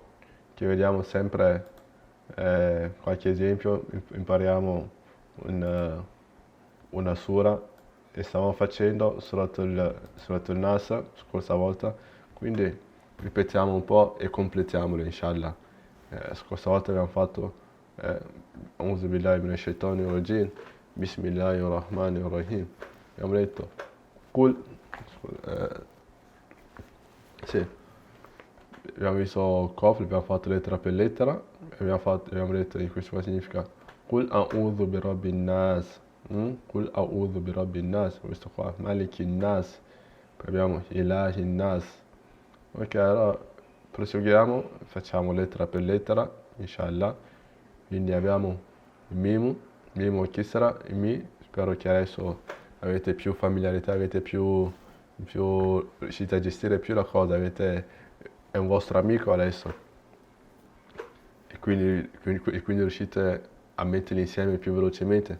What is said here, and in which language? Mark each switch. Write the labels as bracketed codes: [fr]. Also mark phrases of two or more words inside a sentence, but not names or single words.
[it] Che vediamo sempre qualche esempio, impariamo una sura e stavamo facendo Suratul Nas scorsa volta, quindi ripetiamo un po' e completiamolo inshallah. Scorsa volta abbiamo fatto [ar] أعوذ بالله من الشيطان الرجيم، بسم الله الرحمن الرحيم. [it] Abbiamo detto Qul, sì, abbiamo visto Kof, abbiamo fatto lettera per lettera, abbiamo detto di questo cosa significa [ar] قل أعوذ برب الناس, قل أعوذ برب الناس, [it] questo qua, [ar] ملك الناس, [it] poi abbiamo [ar] إله الناس. [it] Ok, allora proseguiamo, facciamo lettera per lettera, inshallah. Quindi abbiamo il Mimu e Kisra, il Mi, spero che adesso avete più familiarità, riuscite a gestire più la cosa, è un vostro amico adesso e quindi riuscite a metterli insieme più velocemente.